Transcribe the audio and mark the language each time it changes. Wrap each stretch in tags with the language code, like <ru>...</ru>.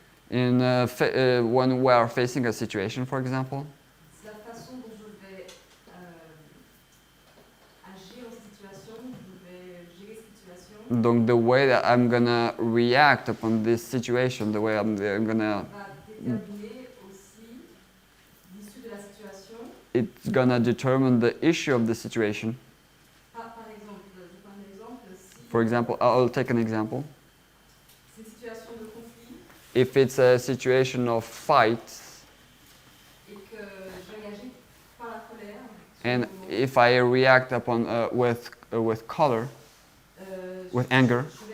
<en>When we are facing a situation, for example.</en> <fr>C'est la façon dont je vais agir en situation, je vais gérer cette situation.</fr> <en>Donc the way that I'm gonna react upon this situation, the way I'm gonna.</en> <fr>Va déterminer aussi l'issue de la situation.</fr> <en>It's gonna determine the issue of the situation.</en> <fr>Par exemple, je prends un exemple. Si</fr> <en>For example, I'll take an example.</en> <fr>c'est une situation de conflit</fr> <en>If it's a situation of fight,</en> <fr>et que je réagis par la colère,</fr> <en>and if I react upon with color, with anger,</en>